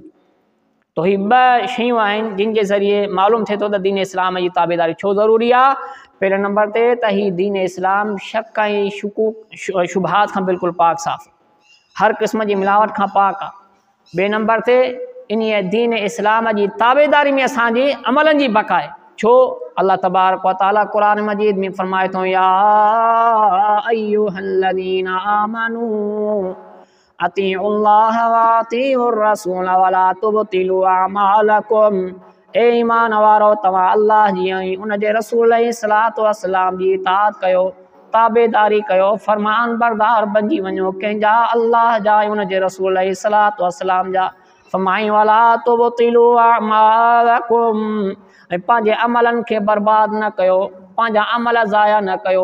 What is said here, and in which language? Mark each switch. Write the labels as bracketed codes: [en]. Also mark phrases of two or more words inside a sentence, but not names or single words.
[sd] तो ही ॿ शयूं आहिनि जिन जे ज़रिए मालूम थिए थो त दीन इस्लाम जी ताबेदारी छो ज़रूरी आहे। पहिरें नंबर ते त ही दीन इस्लाम शक ऐं शकूक शुबहात खां बिल्कुलु पाक साफ़, हर क़िस्म जी मिलावट खां पाक आहे। ॿिए नंबर ते इन दीन इस्लाम जी ताबेदारी में असांजे अमलनि जी बका आहे। छो [ar] الله تبارك وتعالى [sd] कुरान मजीद में फरमाए थो [ar] يا أيها الذين آمنوا أطيعوا الله وأطيعوا الرسول ولا تبطلوا أعمالكم. [sd] ए ईमान वारो तव्हां अल्लाह जी ऐं उन जे रसूल [ar] عليه الصلاة والسلام [sd] जी इताअत कयो, ताबेदारी कयो, फरमान बरदार बणिजी वञो कंहिंजा, अल्लाह जा ऐं उन जे रसूल [ar] عليه الصلاة والسلام [sd] जा। फरमाई [ar] ولا تبطلوا أعمالكم, [sd] ऐं पंहिंजे अमलनि खे बर्बाद न कयो, पंहिंजा अमल ज़ाया न कयो।